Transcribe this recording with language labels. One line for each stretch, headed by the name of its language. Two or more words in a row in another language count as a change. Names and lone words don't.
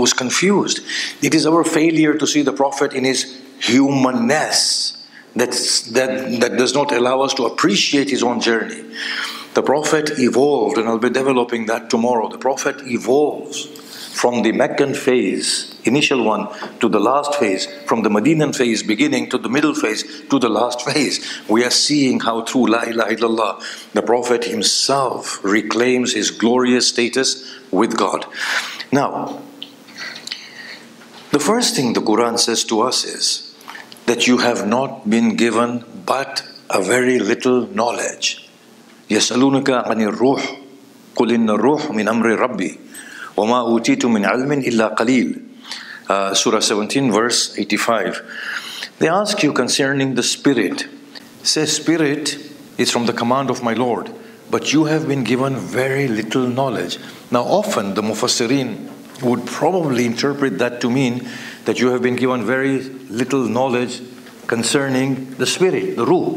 English: It is our failure to see the Prophet in his humanness that does not allow us to appreciate his own journey. The Prophet evolved, and I'll be developing that tomorrow. The Prophet evolves from the Meccan phase, initial one, to the last phase, from the Medinan phase beginning to the middle phase to the last phase. We are seeing how through
Arabic: لا إله إلا الله,
English: the Prophet himself reclaims his glorious status with God. Now, the first thing the Quran says to us is that you have not been given but a very little knowledge.
Arabic: يَسْأَلُونَكَ عَنِ الرُّوحِ قُلْ إِنَّ الرُّوحَ مِنْ أَمْرِ رَبِّي وَمَا أُوتِيتُ مِنْ عِلْمٍ إِلَّا قَلِيلٍ.
English: Surah 17, verse 85. They ask you concerning the spirit. Say, spirit is from the command of my Lord, but you have been given very little knowledge. Now often the Mufassirin would probably interpret that to mean that you have been given very little knowledge concerning the spirit, the ruh.